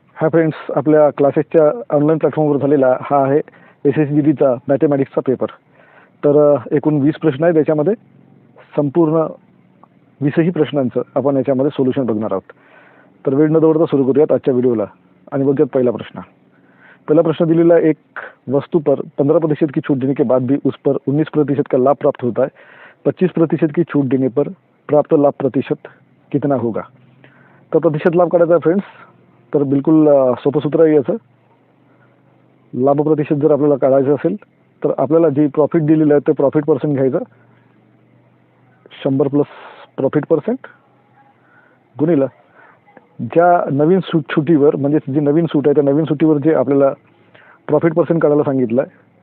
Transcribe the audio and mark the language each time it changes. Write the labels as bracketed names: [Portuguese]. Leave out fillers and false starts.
[Marathi] Hi friends, आपल्या क्लासेसच्या online प्लॅटफॉर्मवर झालेला हा आहे SSGDचा मॅथमॅटिक्सचा पेपर. तर एकूण 20 प्रश्न आहेत. याच्यामध्ये संपूर्ण 20ही प्रश्नांचं आपण याच्यामध्ये सोल्युशन बघणार आहोत. तर वेळ न दवडता सुरू करूयात आजच्या व्हिडिओला आणि बघूयात पहिला प्रश्न. [Hindi] पहला प्रश्न दिलेला है, एक वस्तु पर 15% की छूट देने के बाद भी उस पर 19% का लाभ प्राप्त होता है. 25% की छूट देने पर प्राप्त लाभ प्रतिशत कितना होगा. [Marathi] तर प्रतिशत लाभ काढायचा आहे फ्रेंड्स. तर बिलकुल सोपं सूत्र आहे याचं. लाभ प्रतिशत जर आपल्याला काढायचं असेल तर आपल्याला जे प्रॉफिट दिलेलं आहे ते प्रॉफिट पर्सेंट घ्यायचं. 100 प्लस प्रॉफिट पर्सेंट गुणिले ज्या नवीन छुटीवर, म्हणजे जी नवीन सूट आहे त्या नवीन सुटीवर जे आपल्याला प्रॉफिट पर्सेंट काढायला सांगितलं आहे.